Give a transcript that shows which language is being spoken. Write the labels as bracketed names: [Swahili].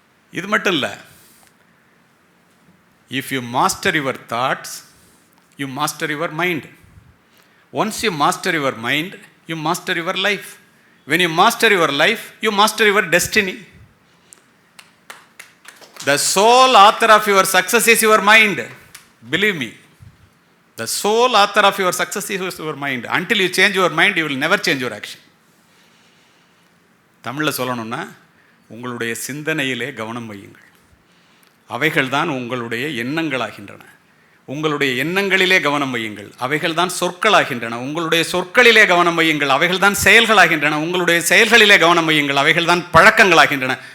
[Tamil] இது மட்டும் இல்லை. [English] If you master your thoughts you master your mind. Once you master your mind you master your life. When you master your life you master your destiny. The sole author of your success is your mind. Believe me. The sole author of your success is your mind. Until you change your mind, you will never change your action. [Tamil] தமிழில் சொல்லணும்னா உங்களுடைய சிந்தனையிலே கவனம் வையுங்கள். அவைகள் தான் உங்களுடைய எண்ணங்களாகின்றன. உங்களுடைய எண்ணங்களிலே கவனம் வையுங்கள். அவைகள் தான் சொற்களாகின்றன. உங்களுடைய சொற்களிலே கவனம் வையுங்கள். அவைகள் தான் செயல்களாகின்றன. உங்களுடைய செயல்களிலே கவனம் வையுங்கள். அவைகள் தான் பழக்கங்களாகின்றன.